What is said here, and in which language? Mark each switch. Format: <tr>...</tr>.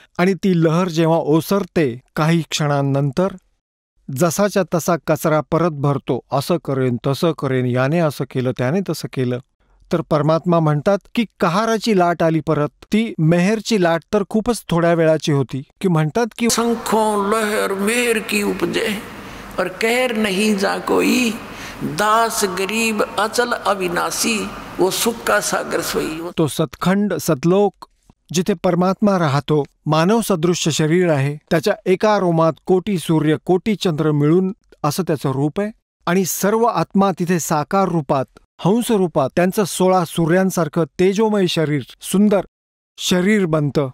<mr>आणि ती लहर जेव्हा ओसरते काही क्षणांनंतर, जसाच्या तसा कचरा परत भरतो. असं करेन तसं करेन, याने असं केलं त्याने तसं केलं. तर परमात्मा म्हणतात की कहाराची लाट आली परत. ती मेहरची लाट तर खूपच थोड्या वेळाची होती. की म्हणतात की</mr> <hi>शंखों लहर मेहर की उपजे और कहर नहीं जा कोई, दास गरीब अचल अविनाशी, वो सुख का सागर सोई.</hi> <mr>तो सतखंड सतलोक जिथे परमात्मा राहतो, मानव सदृश्य शरीर आहे. त्याच्या एका रोमात कोटी सूर्य कोटी चंद्र मिळून असं त्याचं रूप आहे. आणि सर्व आत्मा तिथे साकार रूपात, हंस रूपात, त्यांचं 16 सूर्यांसारखं तेजोमय शरीर, सुंदर शरीर बनतं.</mr>